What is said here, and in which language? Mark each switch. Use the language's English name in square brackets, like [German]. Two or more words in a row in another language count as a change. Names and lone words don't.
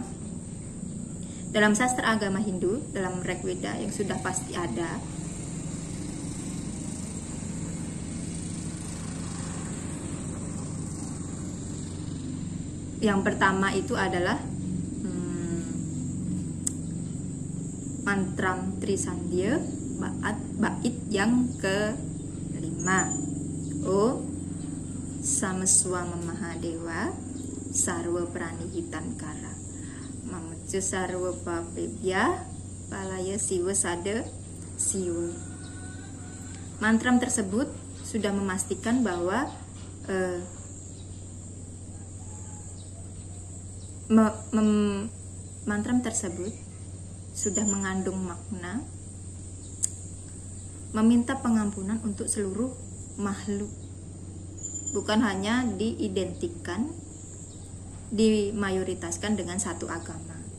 [Indonesian] Dalam sastra agama Hindu, dalam Rigveda yang sudah pasti ada, yang pertama itu adalah mantram Trisandya, bait yang ke-5. [Sanskrit] O Sameswama Mahadewa Sarwa Pranihitankara Mamucu Sarwa Papebya Palaya Siwa Sada Siwa. [Indonesian] Mantram tersebut sudah memastikan bahwa mantram tersebut sudah mengandung makna meminta pengampunan untuk seluruh makhluk, bukan hanya diidentikan, dimayoritaskan dengan satu agama.